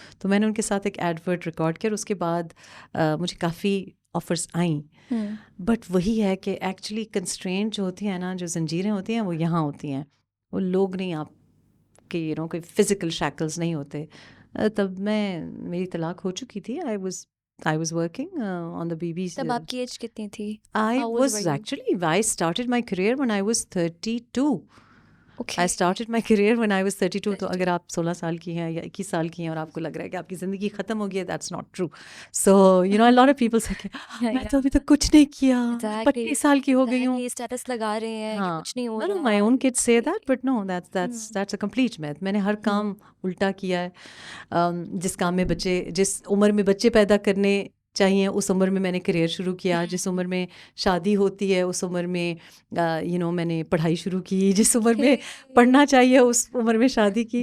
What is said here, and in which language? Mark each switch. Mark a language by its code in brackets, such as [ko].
[ur] تو میں نے ان کے ساتھ ایک ایڈورٹ ریکارڈ کیا. اس کے بعد مجھے کافی آفرس آئیں. بٹ وہی ہے کہ ایکچولی کنسٹرینٹ جو ہوتی ہیں نا, جو زنجیریں ہوتی ہیں وہ یہاں ہوتی ہیں, وہ لوگ نہیں, آپ کے کوئی فزیکل شیکلز نہیں ہوتے. تب میری طلاق ہو چکی تھی. [en] I was I was working on the BBC. [ur] تب آپ کی ایج کتنی تھی؟ [en] I How old was were you? actually, I started my career when I was 32. Okay. I started my career when I was 32. [ur] تو اگر آپ 16 سال کی ہیں یا 21 سال کی ہیں اور آپ کو لگ رہا ہے کہ آپ کی زندگی ختم ہو گئی ہے, [en] that's not true. So, you know, a lot of people say [ur] کہ میں تو ابھی تک کچھ نہیں کیا, 25 سال کی ہو گئی ہوں. اسٹیٹس لگا رہے ہیں کہ کچھ نہیں ہو [en] No, [ur] رہا. [en] my own kids say that, but no, that's a complete myth. [ur] میں نے ہر کام الٹا کیا ہے. جس کام میں جس عمر میں بچے پیدا کرنے چاہیے اس عمر میں میں نے کریئر شروع کیا. جس عمر میں شادی ہوتی ہے اس عمر میں میں نے پڑھائی شروع کی. جس عمر میں پڑھنا چاہیے اس عمر میں شادی کی.